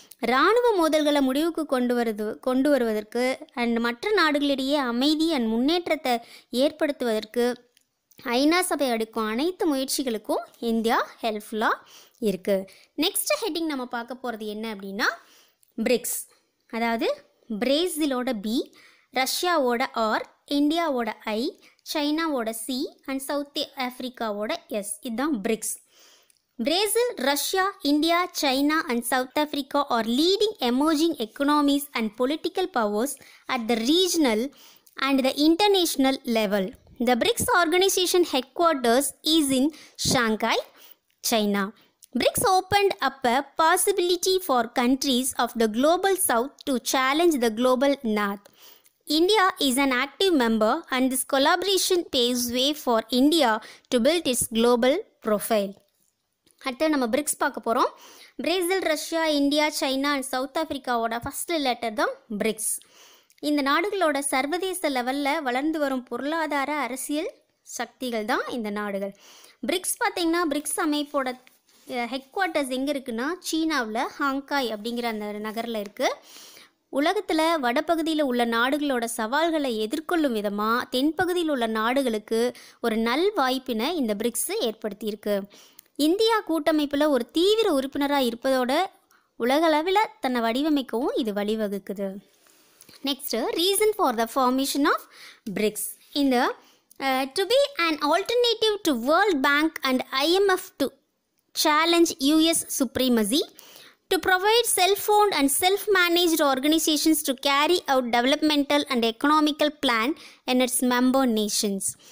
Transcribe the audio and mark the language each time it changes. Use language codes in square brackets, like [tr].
[ta] இராணுவ மோதல்களை முடிவுக்கு கொண்டு வருவதற்கு அண்ட் மற்ற நாடுகளிடையே அமைதி அண்ட் முன்னேற்றத்தை ஏற்படுத்துவதற்கு ஐநா சபை எடுக்கும் அனைத்து முயற்சிகளுக்கும் இந்தியா ஹெல்ப்ஃபுல்லாக இருக்குது. நெக்ஸ்ட் ஹெட்டிங் நம்ம பார்க்க போகிறது என்ன அப்படின்னா பிரிக்ஸ். அதாவது பிரேசிலோட B, ரஷ்யாவோட R, இந்தியாவோட I, சைனாவோட C அண்ட் சவுத் ஆஃப்ரிக்காவோட S. இதுதான் BRICS. [en] Brazil, Russia, India, China and South Africa are leading emerging economies and political powers at the regional and the international level. The BRICS organization headquarters is in Shanghai, China. BRICS opened up a possibility for countries of the global south to challenge the global north. India is an active member and this collaboration paves way for India to build its global profile. [ta] அடுத்து நம்ம BRICS பார்க்க போகிறோம். Brazil, Russia, India, China and south ஆஃப்ரிக்காவோட first letter தான் BRICS. இந்த நாடுகளோட சர்வதேச லெவலில் வளர்ந்து வரும் பொருளாதார அரசியல் சக்திகள் தான் இந்த நாடுகள். பிரிக்ஸ் பார்த்திங்கன்னா பிரிக்ஸ் அமைப்போட ஹெட் குவார்ட்டர்ஸ் எங்கே இருக்குன்னா சீனாவில் ஹாங்காய் அப்படிங்கிற அந்த நகரில் இருக்குது. உலகத்தில் வடபகுதியில் உள்ள நாடுகளோட சவால்களை எதிர்கொள்ளும் விதமாக தென்பகுதியில் உள்ள நாடுகளுக்கு ஒரு நல் வாய்ப்பினை இந்த பிரிக்ஸ் ஏற்படுத்தியிருக்கு. இந்தியா கூட்டமைப்பில் ஒரு தீவிர உறுப்பினராக இருப்பதோட உலகளவில் தன்னை வடிவமைக்கவும் இது வழிவகுக்குது. [en] Next reason for the formation of BRICS. இந்த to be an alternative to world bank and IMF to challenge US supremacy, to provide self-owned and self-managed organizations to carry out developmental and economical plan in its member nations.